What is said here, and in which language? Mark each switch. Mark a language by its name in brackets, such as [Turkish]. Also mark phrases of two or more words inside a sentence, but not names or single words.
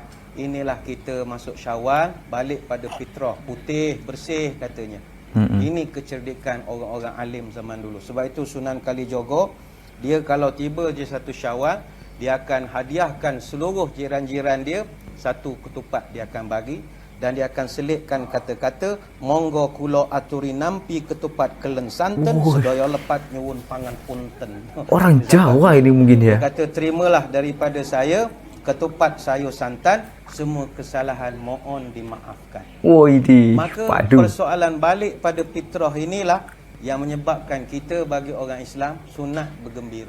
[Malay] Inilah kita masuk Syawal, balik pada fitrah, putih, bersih katanya. Ini kecerdikan orang-orang alim zaman dulu. Sebab itu Sunan Kalijogo, dia kalau tiba je 1 Syawal, dia akan hadiahkan seluruh jiran-jiran dia 1 ketupat dia akan bagi. Dan dia akan selitkan kata-kata, [Javanese] monggo kula aturi nampi ketupat kelen santen, sedaya lepat nyuwun pangan punten. [Malay] Orang Jawa ini mungkin ya. Dia kata, terimalah daripada saya ketupat sayur santan, semua kesalahan mohon dimaafkan. Maka persoalan balik pada fitrah inilah yang menyebabkan kita bagi orang Islam sunat bergembira.